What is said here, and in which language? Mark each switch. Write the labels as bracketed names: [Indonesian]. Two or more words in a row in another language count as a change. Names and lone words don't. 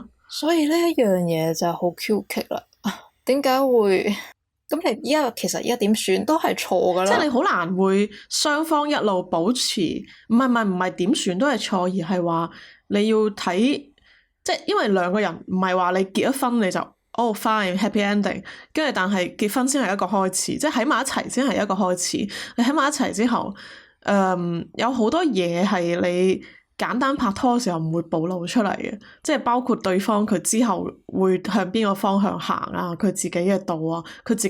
[Cantonese] 所以呢一樣嘢就好 Q 奇啦。點解會？咁你其實依家點選都係錯㗎啦。即係你好難會雙方一路保持，唔係點選都係錯，而係話你要睇，即係因為兩個人唔係話你結咗婚你就 [English] fine happy ending， [Cantonese] 跟住但係結婚先係一個開始，即係喺埋一齊先係一個開始。你喺埋一齊之後，有好多嘢係你簡單拍拖嘅時候唔會暴露出嚟嘅，即係包括對方佢之後會向邊個方向行啊，佢自己嘅道啊，佢自己